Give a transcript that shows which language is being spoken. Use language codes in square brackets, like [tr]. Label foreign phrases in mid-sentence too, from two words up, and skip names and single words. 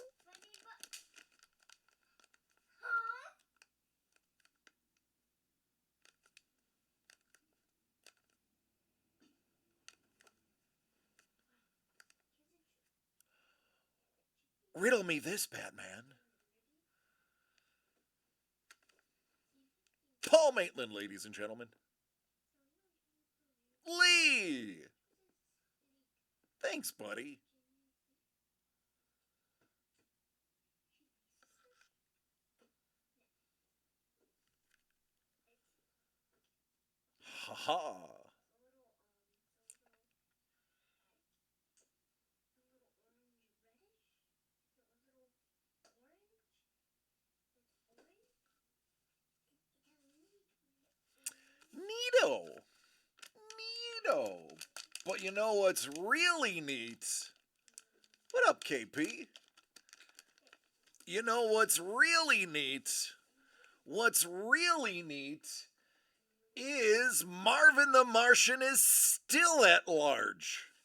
[en] Riddle me this, Batman. Paul Maitland, ladies and gentlemen. Lee! Thanks, buddy. Ha ha. Neato. Neato. But you know what's really neat? What up, KP? You know what's really neat? What's really neat is Marvin the Martian is still at large.